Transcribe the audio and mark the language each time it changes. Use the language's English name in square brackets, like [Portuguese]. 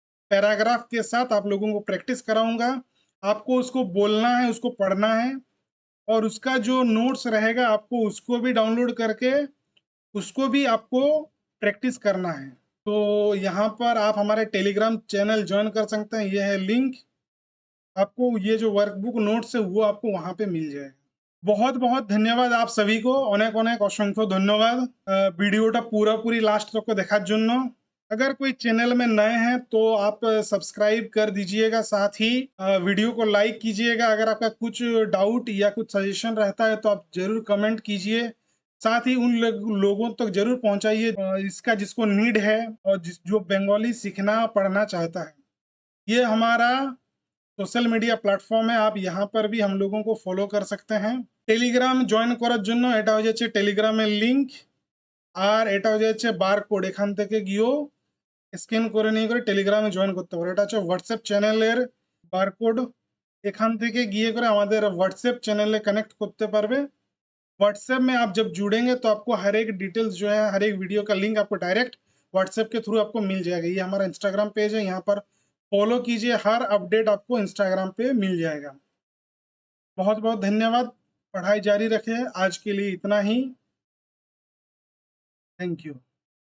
[Hindi] Paragraph के साथ आप लोगों को प्रैक्टिस कराऊंगा। आपको उसको बोलना है, उसको पढ़ना है और उसका जो नोट्स रहेगा आपको उसको भी डाउनलोड करके उसको भी आपको प्रैक्टिस करना है। तो यहाँ पर आप हमारे टेलीग्राम चैनल ज्वाइन कर सकते हैं। ये है लिंक। आपको ये जो वर्कबुक नोट्स है वो आपको वहाँ पे मिल जाएगा। बहुत बहुत [Bangla] ধন্যবাদ [Hindi] आप सभी को [Bangla] অনেক অনেক অসংখ্য ধন্যবাদ ভিডিওটা পুরোপুরি লাস্ট তক দেখার জন্য। [Hindi] अगर कोई चैनल में नए हैं तो आप सब्सक्राइब कर दीजिएगा, साथ ही वीडियो को लाइक कीजिएगा। अगर आपका कुछ डाउट या कुछ सजेशन रहता है तो आप जरूर कमेंट कीजिए। साथ ही उन लोगों तक जरूर पहुंचाइए इसका जिसको नीड है और जो बंगाली सीखना पढ़ना चाहता है। ये हमारा [Bangla] সোশ্যাল মিডিয়া প্ল্যাটফর্মে [Hindi] आप यहाँ पर भी हम लोगों को फॉलो कर सकते हैं। [Bangla] টেলিগ্রাম জয়েন করার জন্য এটা হয়ে যাচ্ছে টেলিগ্রামের লিংক, আর এটা হয়ে যাচ্ছে বারকোড। এখান থেকে গিয়েও স্ক্যান করে নিয়ে করে টেলিগ্রামে জয়েন করতে পারো। এটা হচ্ছে হোয়াটসঅ্যাপ চ্যানেলের বারকোড। এখান থেকে গিয়ে করে আমাদের হোয়াটসঅ্যাপ চ্যানেলে कनेक्ट करते पारबे। [Hindi] व्हाट्सएप में आप जब जुड़ेंगे तो आपको हर एक डिटेल्स जो है, हर एक वीडियो का लिंक आपको डायरेक्ट व्हाट्सएप के थ्रू आपको मिल जाएगा। ये हमारा इंस्टाग्राम पेज है, यहाँ पर फॉलो कीजिए, हर अपडेट आपको इंस्टाग्राम पे मिल जाएगा। बहुत बहुत धन्यवाद। पढ़ाई जारी रखें। आज के लिए इतना ही। Thank you.